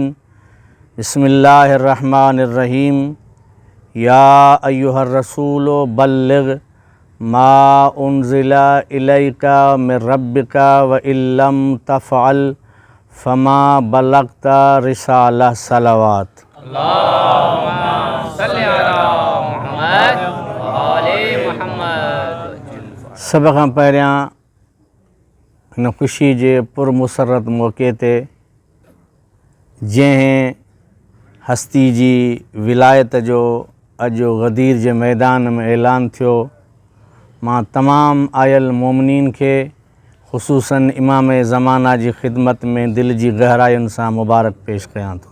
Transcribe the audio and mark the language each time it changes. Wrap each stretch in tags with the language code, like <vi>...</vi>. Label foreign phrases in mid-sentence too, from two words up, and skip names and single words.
<ar>بسم الله الرحمن الرحيم. يا أيها الرسول بلغ ما أنزل إليك من ربك وإن لم تفعل فما بلغت رسالته صلوات. اللهم صل على محمد وآل محمد.</ar> <sd>सभ खां पहिरियां हिन ख़ुशी जे पुरमुसरत मौक़े ते जंहिं हस्ती जी विलायत जो अॼु गदीर जे मैदान में ऐलान थियो, मां तमामु आयल मोमिनीन खे ख़ुसूसन इमाम ज़माना जी ख़िदमत में दिल जी गहरायुनि सां मुबारक पेश कयां थो।</sd>